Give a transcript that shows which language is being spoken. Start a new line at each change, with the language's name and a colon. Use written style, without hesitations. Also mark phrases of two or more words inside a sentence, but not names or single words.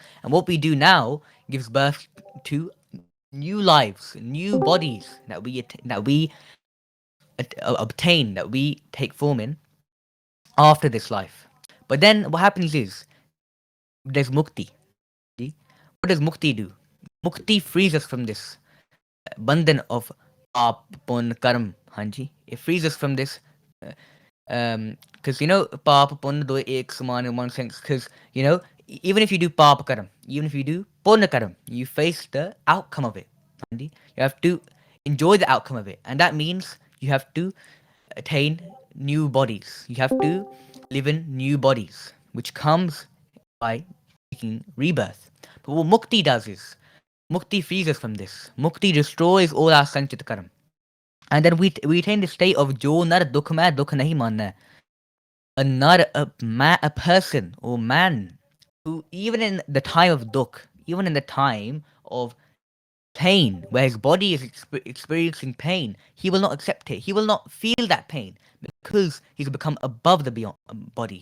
English: And what we do now gives birth to new lives, new bodies that we obtain, that we take form in after this life. But then what happens is there's Mukti. What does Mukti do? Mukti frees us from this bandhan of
Punjabi: ਪਾਪ, ਪੁੰਨ, ਕਰਮ.
English: Hanji. It frees us from this. Because
Punjabi: ਪਾਪ, ਪੁੰਨ, ਦੋ ਇੱਕ ਸਮਾਨ
English: in one sense. Because even if you do
Punjabi: ਪਾਪ ਕਰਮ,
English: even if you do
Punjabi: ਪੁੰਨ ਕਰਮ,
English: you face the outcome of it. Hanji. You have to enjoy the outcome of it, and that means you have to attain new bodies. You have to live in new bodies, which comes by taking rebirth. But what mukti does is, mukti frees us from this. Mukti destroys all our
Punjabi: ਸੰਚਿਤ ਕਰਮ.
English: And then we attain the state of
Punjabi: ਜੋ ਨਰ ਦੁਖ ਮੈ ਦੁਖ ਨਹੀ ਮਾਨੈ.
English: A nar, a person or man who, even in the time of dukh, even in the time of pain, where his body is experiencing pain, he will not accept it. He will not feel that pain because he's become above the beyond body.